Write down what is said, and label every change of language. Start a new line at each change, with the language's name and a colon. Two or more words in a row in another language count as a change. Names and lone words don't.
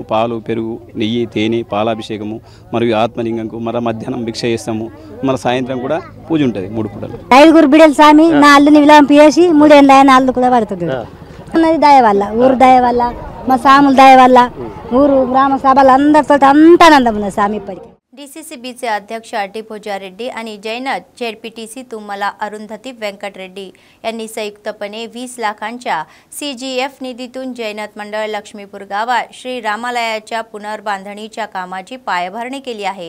Telugu: పాలు, పెరుగు, నెయ్యి, తేనె, పాలాభిషేకము మరియు ఆత్మలింగంకు. మరి మధ్యాహ్నం భిక్ష చేస్తాము. మరి సాయంత్రం కూడా పూజ ఉంటుంది 3 పూటలు. 5 బిడ్డలు స్వామి నా అల్లుని విలాంపు చేసి 3 ఏళ్ళ ఆయన అల్లు కూడా పడుతుంది. అన్నది దయ వల్ల, ఊరు దయ వల్ల, మా సాముల దయ వల్ల, ఊరు గ్రామ సభలు అందరితో అంత ఆనందం ఉన్నది స్వామి. ఇప్పటికీ
Marathi: डीसीसीबीचे अध्यक्ष अड्डी पूजारेड्डी आणि जैनत जेडपीटीसी तुम्मला अरुंधती व्यंकटरेड्डी यांनी संयुक्तपणे 20 लाखांच्या सीजीएफ निधीतून जैनत मंडळ लक्ष्मीपूर गावात श्री रामालयाच्या पुनर्बांधणीच्या कामाची पायाभरणी केली आहे.